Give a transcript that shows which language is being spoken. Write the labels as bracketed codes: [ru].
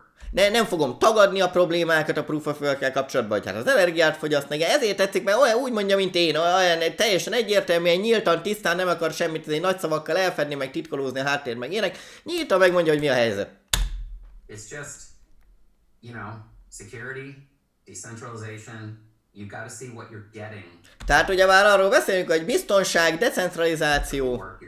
[hu] Nem fogom tagadni a problémákat a Proof of Work-kel kapcsolatban, hogy hát az energiát fogyaszt nekem. Ezért tetszik, mert olyan úgy mondja, mint én, olyan teljesen egyértelműen, nyíltan, tisztán, nem akar semmit nagy szavakkal elfedni, meg titkolózni a háttér, meg ilyenek. Nyíltan megmondja, hogy mi a helyzet. [en] It's just, security, decentralization, you gotta see what you're getting. [hu] Tehát ugye már arról beszélünk, hogy biztonság, decentralizáció.